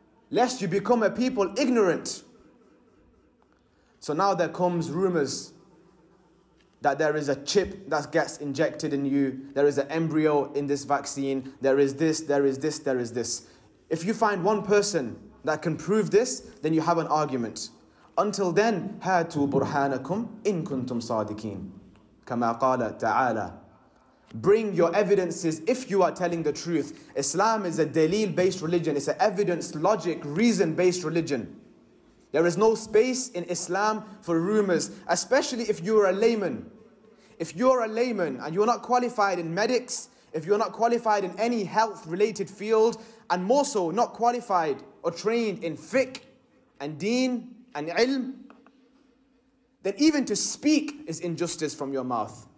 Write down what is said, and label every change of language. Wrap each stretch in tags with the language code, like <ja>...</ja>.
<en>Lest you become a people ignorant. So now there comes rumors that there is a chip that gets injected in you, there is an embryo in this vaccine, there is this, there is this, there is this. If you find one person that can prove this, then you have an argument. Until then,</en> <ar>هَاتُوا بُرْحَانَكُمْ إِن كُنْتُمْ صَادِقِينَ كَمَا قَالَ تَعَالَى.</ar> <en>Bring your evidences if you are telling the truth. Islam is a dalil-based religion. It's an evidence, logic, reason-based religion. There is no space in Islam for rumors, especially if you are a layman. If you're a layman and you're not qualified in medics, if you're not qualified in any health-related field, and more so not qualified or trained in fiqh and deen and ilm, then even to speak is injustice from your mouth.</en>